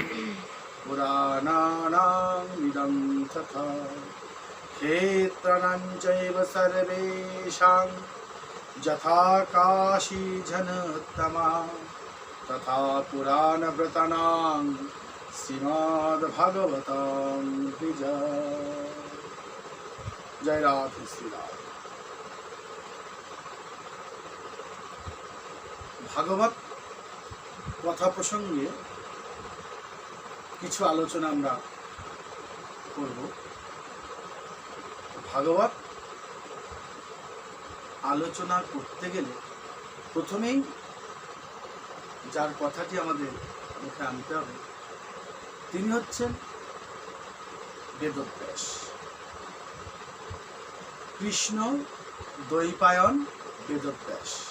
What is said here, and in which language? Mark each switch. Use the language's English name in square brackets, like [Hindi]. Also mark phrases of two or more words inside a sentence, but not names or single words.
[Sanskrit] पुराणानामिदं तथा क्षेत्राणां चैव सर्वेषां यथा काशी जनोत्तमा तथा पुराणव्रतानां श्रीमद्भागवतं विजय। जय राधे श्री राधे। [Bangla] भागवत কথা প্রসঙ্গে কিছু আলোচনা আমরা করব। ভাগবত আলোচনা করতে গেলে প্রথমেই যার কথাটি আমাদের মুখে আনতে হবে তিনি হচ্ছেন বেদব্যাস, কৃষ্ণ দ্বৈপায়ন বেদব্যাস।